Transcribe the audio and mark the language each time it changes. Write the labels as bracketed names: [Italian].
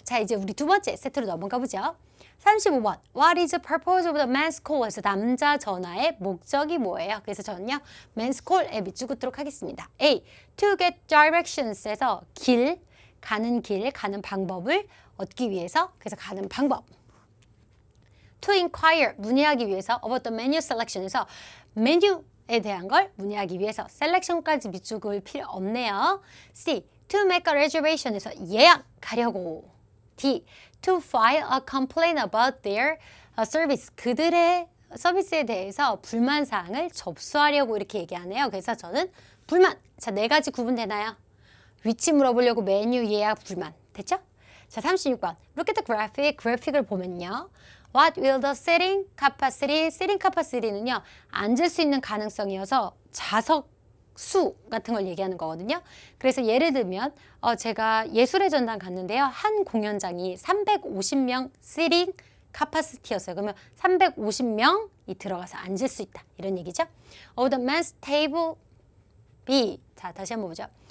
[Korean] 자, 이제 우리 두 번째 세트로 넘어가 보죠. 35번. [English] What is the purpose of the men's call에서 [Korean] 남자 전화의 목적이 뭐예요? 그래서 저는요. men's call에 밑줄 긋도록 하겠습니다. A. [English] To get directions [Korean] 에서 가는 방법을 얻기 위해서 그래서 가는 방법. [English] To inquire, [Korean] 문의하기 위해서 [English] about the menu selection [Korean] 에서 메뉴에 대한 걸 문의하기 위해서 selection까지 밑줄 그을 필요 없네요. C. [English] To make a reservation에서 [Korean] 예약하려고. [English] D. To file a complaint about their service. [Korean] 그들의 서비스에 대해서 불만사항을 접수하려고 이렇게 얘기하네요. 그래서 저는 불만. 자, 네 가지 구분되나요? 위치 물어보려고 메뉴 예약 불만. 됐죠? 자, 36번. [English] Look at the graphic. [Korean] 그래픽을 보면요. [English] What will the seating capacity? seating capacity는요. [Korean] 앉을 수 있는 가능성이어서 좌석 수 같은 걸 얘기하는 거거든요. 그래서 예를 들면 제가 예술의 전당 갔는데요. 한 공연장이 350명 seating capacity였어요. 그러면 350명이 들어가서 앉을 수 있다. 이런 얘기죠. [English] The men's table B. [Korean] 자, 다시 한번 보죠.